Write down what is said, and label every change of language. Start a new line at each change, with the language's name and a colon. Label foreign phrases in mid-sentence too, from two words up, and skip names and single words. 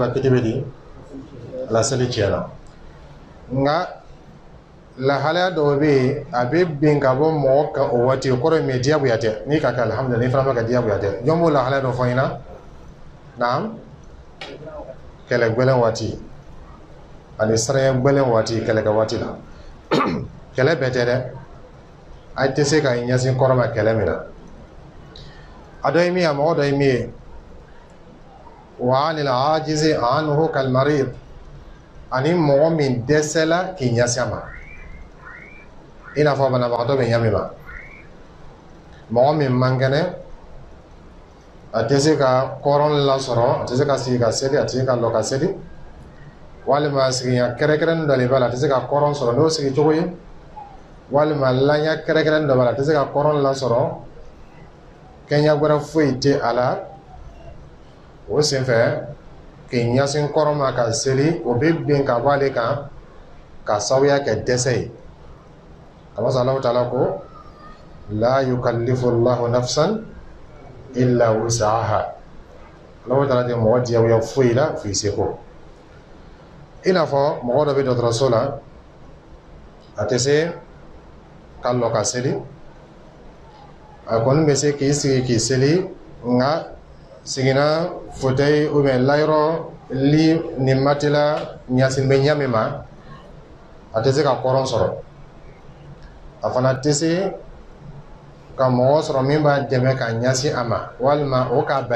Bambara: ka kiti bɛ di la seli tiɲɛna nka lahalaya dɔw bɛ yen a bɛ bin ka bɔ mɔgɔ kan o waati o kɔrɔ ye min diyagoya tɛ n'i ka kɛ alihamudulilayi n'i fana bɛ ka diyagoya tɛ jɔn b'o lahalaya dɔ fɔ n ɲɛna naam kɛlɛ gbɛlɛn waati ani siranya gbɛlɛn waati kɛlɛkɛ waati la kɛlɛ bɛɛ tɛ dɛ a tɛ se ka ɲɛsin kɔrɔ ma kɛlɛ min na a dɔ ye min ye a mɔgɔ dɔ ye min ye
Arabic: وعن العاجز عنه كالمريض
Bambara: ani mɔgɔ min dɛsɛla k'i ɲɛsin a ma i n'a fɔ banabagatɔ bɛ ɲɛ min ma mɔgɔ min man kɛnɛ a tɛ se ka kɔrɔn lasɔrɔ a tɛ se ka sigi ka seli a tɛ se ka lɔ ka seli walima sigiɲɛ kɛrɛkɛrɛnin dɔ de b'a la a tɛ se ka kɔrɔn sɔrɔ n'o sigi cogo ye walima laɲa kɛrɛkɛrɛnin dɔ b'a la a tɛ se ka kɔrɔn lasɔrɔ kɛɲɛ wɛrɛ foyi tɛ a la o senfɛ k'i ɲɛsin kɔrɔ ma ka seli o bɛ bin ka bɔ ale kan ka sababuya kɛ dɛsɛ ye
Arabic: الله سبحانه وتعالى
Bambara: ko
Arabic: لا يكلف الله نفسا إلا وسعها الله تعالى
Bambara: tɛ mɔgɔ diyagoya foyi la f'i seko i n'a fɔ mɔgɔ dɔ bɛ dɔgɔtɔrɔso la a tɛ se ka lɔ ka seli a kɔni bɛ se k'i sigi k'i seli nka sigina
French: fauteuil ou bien
Bambara: layɔrɔ li ni matela ɲasin bɛ ɲɛ min ma a tɛ se ka kɔrɔn sɔrɔ a fana tɛ se ka mɔgɔ sɔrɔ min b'a dɛmɛ ka ɲɛsin a ma walima o k'a